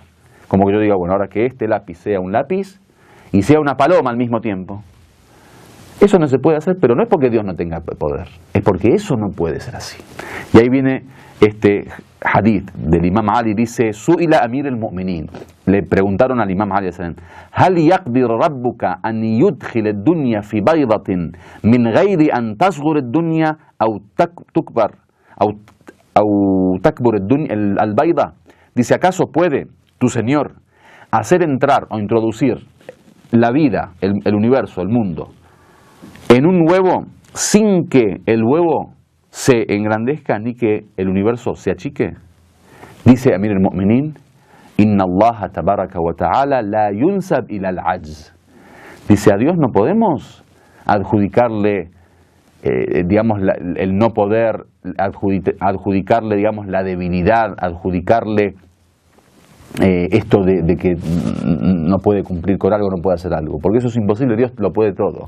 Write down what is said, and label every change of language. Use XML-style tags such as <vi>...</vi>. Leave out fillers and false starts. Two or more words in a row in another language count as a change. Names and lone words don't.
<es>Como que yo diga, bueno, ahora que este lápiz sea un lápiz y sea una paloma al mismo tiempo. Eso no se puede hacer, pero no es porque Dios no tenga poder, es porque eso no puede ser así. Y ahí viene este hadith del Imam Ali, dice,</es> <ar>سئل أمير المؤمنين.</ar> <es>Le preguntaron al Imam Ali,</es> <ar>¿هل يقدر ربك أن يدخل الدنيا في بيضة من غير أن تصغر الدنيا أو تكبر أو تكبر البيضة?</ar> <es>Dice, ¿acaso puede tu Señor hacer entrar o introducir la vida, el universo, el mundo, en un huevo sin que el huevo se engrandezca ni que el universo se achique?</es> <ar>Dice أمير المؤمنين إن الله تبارك وتعالى لا ينسب إلى العجز.</ar> <es>Dice, a Dios no podemos adjudicarle, digamos, el no poder, adjudicarle, digamos, la debilidad, adjudicarle esto de que no puede cumplir con algo, no puede hacer algo, porque eso es imposible, Dios lo puede todo.</es>